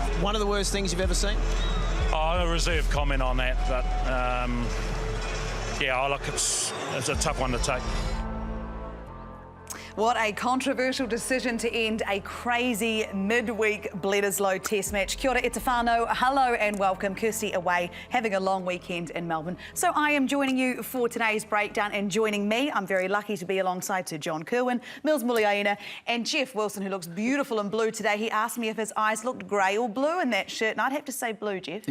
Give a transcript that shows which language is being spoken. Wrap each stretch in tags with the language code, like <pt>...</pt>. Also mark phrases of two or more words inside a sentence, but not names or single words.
<en>One of the worst things you've ever seen? Oh, a reserved comment on that, but yeah, look, it's a tough one to take. What a controversial decision to end a crazy midweek Bledisloe Test match.</en> <mi>Kia ora, e te whānau.</mi> <en>Hello and welcome. Kirsty away, having a long weekend in Melbourne. So I am joining you for today's breakdown, and joining me, I'm very lucky to be alongside Sir John Kerwin, Mills Muliaina, and Jeff Wilson, who looks beautiful in blue today. He asked me if his eyes looked grey or blue in that shirt, and I'd have to say blue, Jeff.</en>